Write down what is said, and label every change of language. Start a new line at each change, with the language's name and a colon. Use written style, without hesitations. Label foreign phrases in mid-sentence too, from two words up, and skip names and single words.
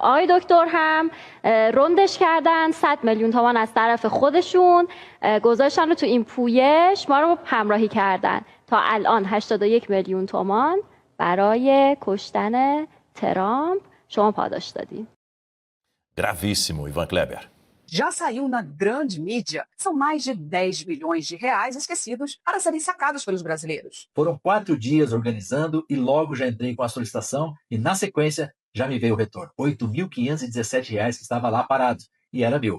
Persian: آقای دکتر هم رندش کردن، 100 میلیون تومان از طرف خودشون گذاشتن رو تو این پویش، ما رو همراهی کردن. تا الان 81 میلیون تومان برای کشتن ترامپ شما پاداش دادین.
Portuguese: Gravíssimo, Ivan Kleber. Já saiu na grande mídia. São mais de 10 milhões de reais esquecidos para serem sacados pelos brasileiros. Foram 4 dias organizando e logo já entrei com a solicitação e, na sequência, já me veio o retorno. R$ 8.517 que estava lá parado. E era meu.